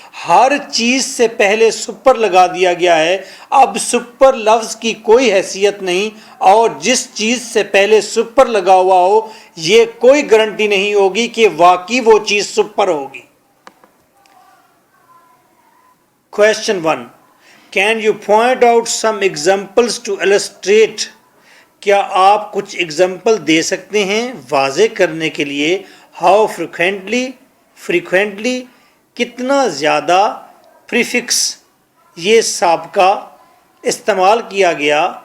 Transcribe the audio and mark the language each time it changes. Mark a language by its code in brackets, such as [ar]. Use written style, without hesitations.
[hi] हर चीज़ से पहले सुपर लगा दिया गया है। अब सुपर लफ्ज़ की कोई हैसियत नहीं, और जिस चीज़ से पहले सुपर लगा हुआ हो ये कोई गारंटी नहीं होगी कि वाकई वो चीज़ सुपर होगी। [en] Question 1. Can you point out some examples to illustrate? [hi] क्या आप कुछ एग्जाम्पल दे सकते हैं वाज़े करने के लिए? [en] how frequently, [hi] कितना ज़्यादा प्रीफिक्स, ये साबका इस्तेमाल किया गया।